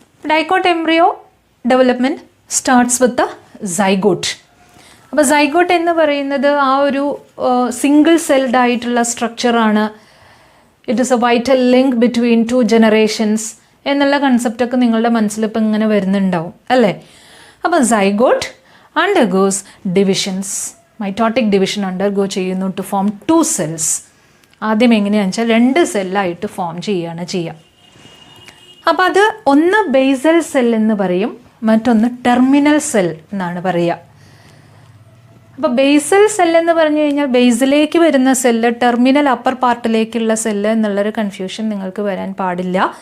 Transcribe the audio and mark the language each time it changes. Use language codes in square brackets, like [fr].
[en] Dicot embryo development starts with the zygote. [ml] അപ്പോൾ zygote എന്ന് പറയുന്നത് ആ ഒരു സിംഗിൾ സെൽഡ് ആയിട്ടുള്ള സ്ട്രക്ചറാണ്. [en] it is a vital link between 2 generations [ml] എന്നുള്ള കൺസെപ്റ്റൊക്കെ നിങ്ങളുടെ മനസ്സിലിപ്പോൾ ഇങ്ങനെ വരുന്നുണ്ടാവും അല്ലേ. അപ്പോൾ zygote [en] undergoes divisions, mitotic division undergo ചെയ്യുന്നു to form 2 cells. [ml] ആദ്യം എങ്ങനെയാണെന്ന് വെച്ചാൽ 2 സെല്ലായിട്ട് ഫോം ചെയ്യുകയാണ് ചെയ്യുക. അപ്പോൾ അത് ഒന്ന് ബേസൽ സെൽ എന്ന് പറയും, മറ്റൊന്ന് ടെർമിനൽ സെൽ എന്നാണ് പറയുക. അപ്പോൾ ബേസൽ സെൽ എന്ന് പറഞ്ഞു കഴിഞ്ഞാൽ ബേസിലേക്ക് വരുന്ന സെല്ല്, ടെർമിനൽ അപ്പർ പാർട്ടിലേക്കുള്ള സെല്ല് എന്നുള്ളൊരു കൺഫ്യൂഷൻ നിങ്ങൾക്ക് വരാൻ പാടില്ല.